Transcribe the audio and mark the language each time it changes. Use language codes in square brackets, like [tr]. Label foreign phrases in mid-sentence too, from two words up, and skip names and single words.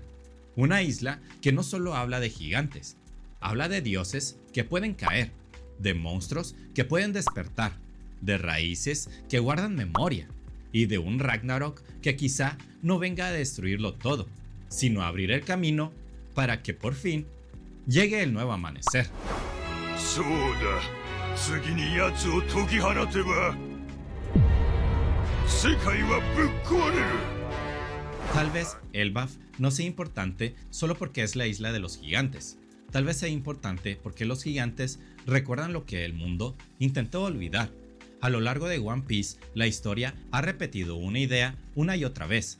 [es] Una isla que no solo habla de gigantes, habla de dioses que pueden caer, de monstruos que pueden despertar, de raíces que guardan memoria y de un Ragnarok que quizá no venga a destruirlo todo, sino a abrir el camino para que por fin llegue el nuevo amanecer. [ja] そうだ、次に奴を解き放てば世界はぶっ壊れる。 [es] Tal vez Elbaf no sea importante solo porque es la isla de los gigantes. Tal vez sea importante porque los gigantes recuerdan lo que el mundo intentó olvidar. A lo largo de One Piece, la historia ha repetido una idea una y otra vez.